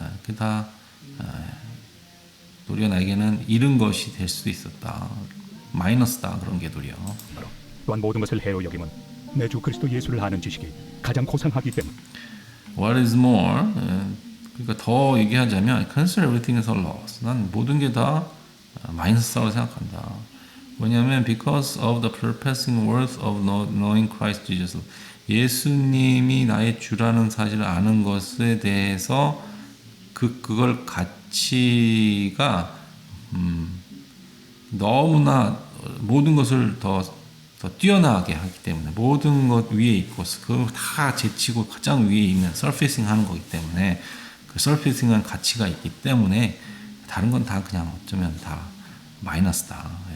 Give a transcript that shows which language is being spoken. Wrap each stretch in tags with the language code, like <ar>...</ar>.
<ko>그게 다 도리어 나에게는 잃은 것이 될 수도 있었다. 마이너스다. 그런 게 도리어. 또한 모든 것을 해로 여김은 내 주 그리스도 예수를 아는 지식이 가장 고상하기 때문.</ko> <en>What is more,</en> <ko>그러니까 더 얘기하자면</ko> <en>I consider everything as a loss.</en> <ko>난 모든 게 다 마이너스라고 생각한다. 왜냐하면</ko> <en>because of the surpassing worth of knowing Christ Jesus.</en> <ko>예수님이 나의 주라는 사실을 아는 것에 대해서 그걸 가치가 너무나 모든 것을 더 뛰어나게 하기 때문에 모든 것 위에 있고 그걸 다 제치고 가장 위에 있는 서페이싱 하는 거기 때문에 그 서페이싱한 가치가 있기 때문에 다른 건 다 그냥 어쩌면 다 마이너스다.</ko>